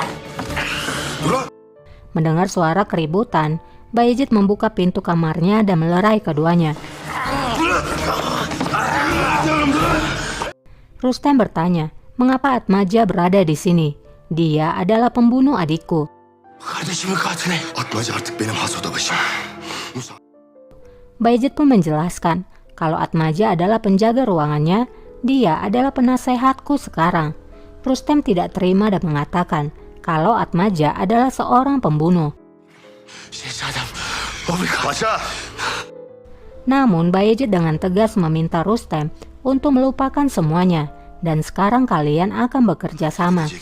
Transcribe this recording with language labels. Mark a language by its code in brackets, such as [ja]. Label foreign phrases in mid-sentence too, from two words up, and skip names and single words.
[id] Mendengar suara keributan, Bayezid membuka pintu kamarnya dan melerai keduanya. Rustem bertanya, mengapa Atmaja berada di sini? Dia adalah pembunuh adikku. [tr] Kardeşimin katili. Atmaca artık benim has odabaşım. [id] Bayezid pun menjelaskan kalau Atmaja adalah penjaga ruangannya, dia adalah penasehatku sekarang. Rustem tidak terima dan mengatakan kalau Atmaja adalah seorang pembunuh. [tr] Şehzadem. Paşa. [id] Namun Bayezid dengan tegas meminta Rustem untuk melupakan semuanya dan sekarang kalian akan bekerja sama.